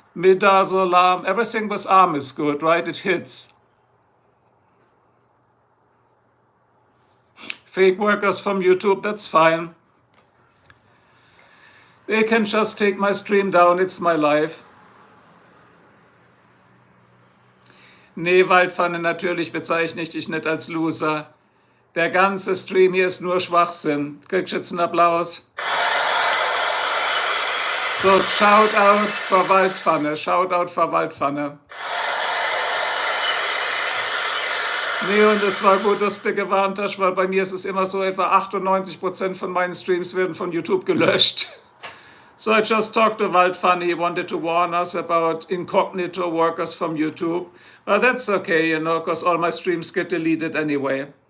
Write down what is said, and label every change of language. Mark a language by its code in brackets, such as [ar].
[en] midazolam, everything with arm is good, right? It hits. Fake workers from YouTube, that's fine. They can just take my stream down, it's my life. [de] Nee, Waldpfanne, natürlich bezeichne ich dich nicht als Loser. Der ganze Stream hier ist nur Schwachsinn. Kriegst jetzt einen Applaus? So, Shoutout für Waldpfanne, Shoutout für Waldpfanne. Nee, und es war gut, dass du gewarnt hast, weil bei mir ist es immer so, etwa 98% von meinen Streams werden von YouTube gelöscht. [en] So I just talked to Waldpfanne, he wanted to warn us about incognito workers from YouTube. But that's okay, you know, because all my streams get deleted anyway.